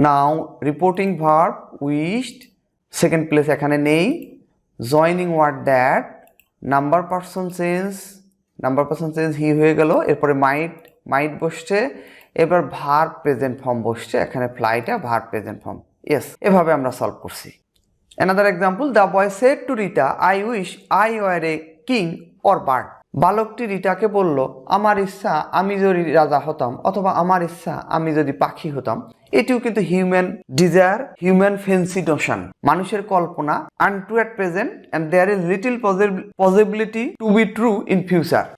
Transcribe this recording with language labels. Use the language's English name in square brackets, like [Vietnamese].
[Bangla] নাও reporting verb wished, second place এখানে নেই। Joining word that, number person change হি হয়ে গেল, এরপরে মাইট বসছে, এবার ভার্ব প্রেজেন্ট ফর্ম বসছে, এখানে ফ্লাইটা ভার্ব প্রেজেন্ট ফর্ম। ইয়েস, এভাবে আমরা সলভ করছি। [English] Another example, the boy said to Rita, "I wish I were a king or bird." [Bangla] বালকটি রিটাকে বলল, আমার ইচ্ছা আমি যদি রাজা হতাম, অথবা আমার ইচ্ছা আমি যদি পাখি হতাম। এটিও কিন্তু human desire, human fancy Notion, মানুষের কল্পনা, [English] Untrue at present and there is little possibility to be true in future.